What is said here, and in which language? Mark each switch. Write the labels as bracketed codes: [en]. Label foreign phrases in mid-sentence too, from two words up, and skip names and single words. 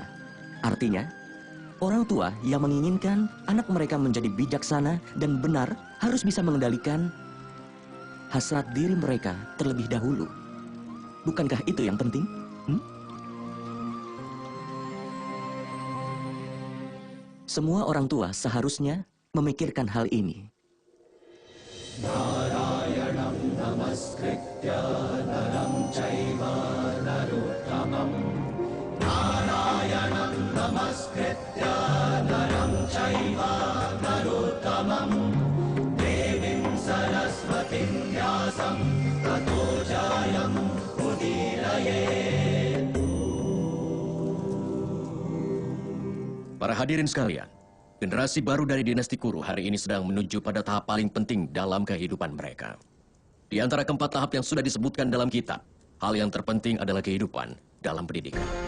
[id] Artinya, orang tua yang menginginkan anak mereka menjadi bijaksana dan benar harus bisa mengendalikan hasrat diri mereka terlebih dahulu. Bukankah itu yang penting? Semua orang tua seharusnya memikirkan hal ini. [sa] Narayanam namaskritya naram caiva narottamam. Narayanam namaskritya naram caiva narottamam. Devim saraswatim vyasam tato jayam udirayet. [id] Para hadirin sekalian, generasi baru dari dinasti Kuru hari ini sedang menuju pada tahap paling penting dalam kehidupan mereka. Di antara keempat tahap yang sudah disebutkan dalam kitab, hal yang terpenting adalah kehidupan dalam pendidikan.